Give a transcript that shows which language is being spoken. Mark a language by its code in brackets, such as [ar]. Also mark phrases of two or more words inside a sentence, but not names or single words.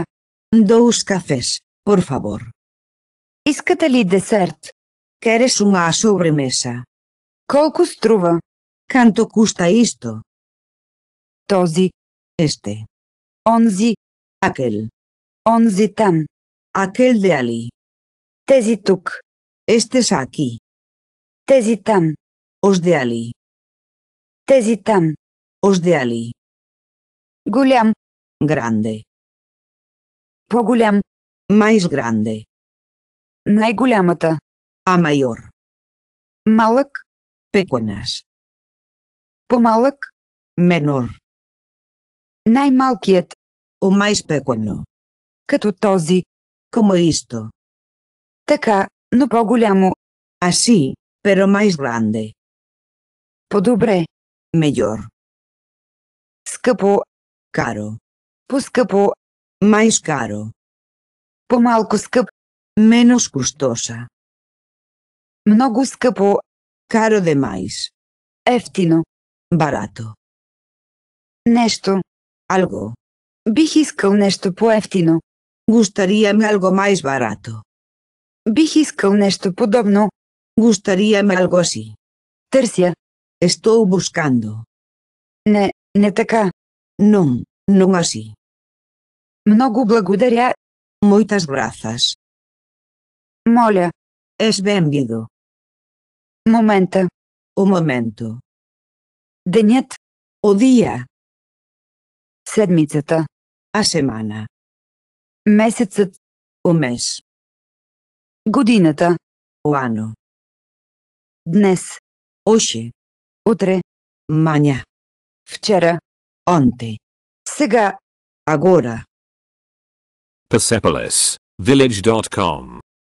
[gl] Dous cafés, por favor. [bg] Искате ли десерт? [gl] Queres unha sobremesa? [bg] Колко струва? [gl] Canto custa isto? [bg] Този, [gl] Este. [bg] онзи, [gl] Aquel. [bg] онзи там. [gl] Aquel de ali. [bg] Тези тук. [gl] Estes aquí. [bg] Тези там. [gl] Os de ali. [bg] Тези там. [gl] Os de ali. [bg] Голям. [gl] Grande. [bg] По-голям. [gl] Mais grande. [bg] Най-голямата. [gl] A maior. [bg] Малък. [gl] Pequenas. [bg] По-малък. [gl] Menor. [bg] Най-малкият. [gl] O mais pequeno. [bg] Като този. [gl] Como isto. [bg] Така, но по-голямо. [gl] Así, pero mais grande. [bg] По-добре. [gl] Mellor. [bg] Скъпо. [gl] Caro. [bg] По-скъпо. [gl] Mais caro. [bg] По-малко скъп. [gl] Menos custosa. [bg] Много скъпо. [gl] Caro demais. [bg] Ефтино. [gl] Barato. [bg] Нещо. [gl] Algo. [bg] Бих искал нещо по-ефтино. [gl] Gustaríame algo mais barato. [bg] Бих искал нещо подобно. [gl] Gustaríame algo así. [bg] Търся. [gl] Estou buscando. [bg] Не така. [gl] Non, non así. [bg] Много благодаря. [gl] Moitas grazas. [bg] Моля. [gl] Es benvido. [bg] Момента. [gl] O momento. [bg] Денят. [gl] O día. [bg] Седмицата. [gl] A semana. [bg] Месецът. [gl] O mes. [bg] Годината. [gl] O ano. [bg] Днес. [gl] Hoxe. [bg] Утре. [gl] Mañá. [bg] Вчера. [gl] Onte. [bg] Сега. [gl] Agora. Persepolis. Village.com.